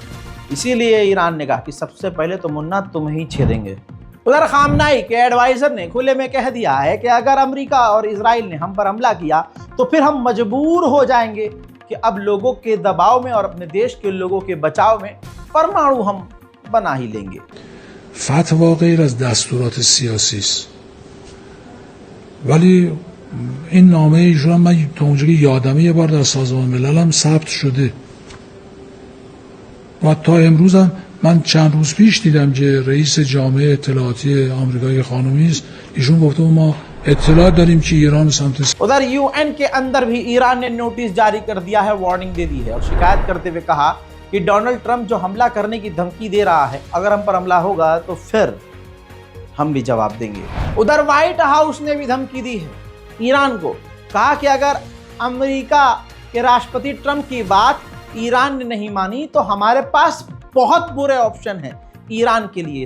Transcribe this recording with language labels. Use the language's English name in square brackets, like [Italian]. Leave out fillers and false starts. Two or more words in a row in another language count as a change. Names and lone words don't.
[Hindi] इसीलिए ईरान ने कहा कि सबसे पहले तो मुन्ना तुम ही छेदेंगे। उधर खामनाई के एडवाइजर ने खुले में कह दिया है कि अगर अमेरिका और इजराइल ने हम पर हमला किया तो फिर हम मजबूर हो जाएंगे कि अब लोगों के दबाव में और अपने देश के लोगों के बचाव में परमाणु हम बना ही लेंगे। [Persian] فتوا غیر از دستورات سیاسی است، ولی این نامه ایشون من تا اونجایی که یادمه یه بار در سازمان ملل هم ثبت شده و تا امروز هم من چند روز پیش دیدم که رئیس جامعه اطلاعاتی آمریکایی خانومی است، ایشون گفته ما اطلاع داریم که ایران سمت [Hindi] उधर UN के अंदर भी ईरान ने नोटिस जारी कर दिया है, वार्निंग दे दी है और शिकायत करते हुए कहा कि डोनाल्ड ट्रंप जो हमला करने की धमकी दे रहा है, अगर हम पर हमला होगा तो फिर हम भी जवाब देंगे। उधर व्हाइट हाउस ने भी धमकी दी है ईरान को, कहा कि अगर अमेरिका के राष्ट्रपति ट्रंप की बात ईरान ने नहीं मानी तो हमारे पास बहुत बुरे ऑप्शन हैं ईरान के लिए।